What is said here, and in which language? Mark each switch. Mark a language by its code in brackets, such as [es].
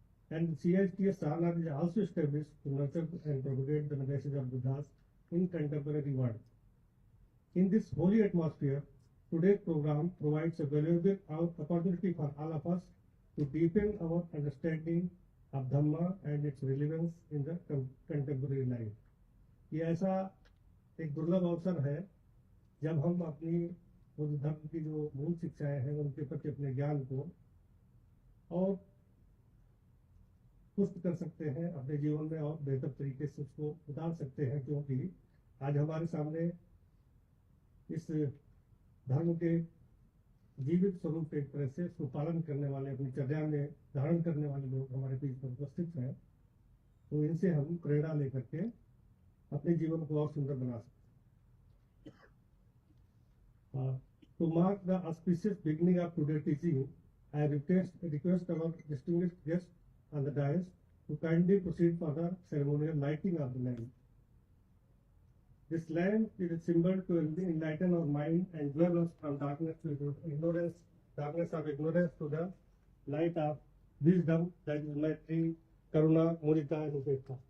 [en] And CITS Sarnath is also established to nurture and propagate the message of Buddhas in contemporary world. In this holy atmosphere, today's program provides a valuable opportunity for all of us to deepen our understanding of Dhamma and its relevance in the contemporary life. [hi] ये ऐसा एक दुर्लभ अवसर है जब हम अपनी बुद्ध धर्म की जो मूल शिक्षाएं हैं उनके प्रति अपने ज्ञान को और पुष्ट कर सकते हैं, अपने जीवन में और बेहतर तरीके से उसको उतार सकते हैं, क्योंकि आज हमारे सामने इस धर्म के जीवित स्वरूप एक तरह से उसको पालन करने वाले, अपनी चर्या में धारण करने वाले लोग हमारे बीच पर उपस्थित हैं। तो इनसे हम प्रेरणा लेकर के अपने जीवन को और सुंदर बना सकते हैं। [en] To mark the auspicious beginning of today's teaching, I request our distinguished guests on the dais to kindly proceed for the ceremonial lighting of the lamp. This lamp is a symbol to enlighten our mind and dwell us from darkness of ignorance to the light of wisdom, that is Maitri, Karuna, Mudita, and Upekha.